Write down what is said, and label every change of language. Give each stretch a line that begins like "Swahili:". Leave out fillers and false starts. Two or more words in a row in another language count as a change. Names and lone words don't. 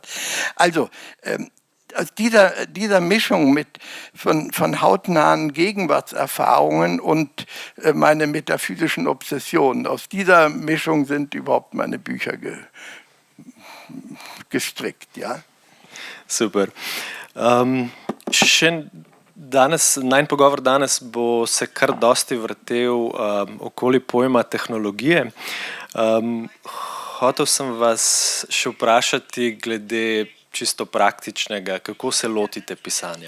German: Also aus dieser Mischung von hautnahen Gegenwartserfahrungen und meine metaphysischen Obsessionen, aus dieser Mischung sind überhaupt meine Bücher gestrickt. Ja? Super.
Slovenian: Najin pogovor danes bo se kar dosti vrtel okoli pojma tehnologije. Hotel sem vas še vprašati glede čisto praktičnega, kako se lotite pisanja.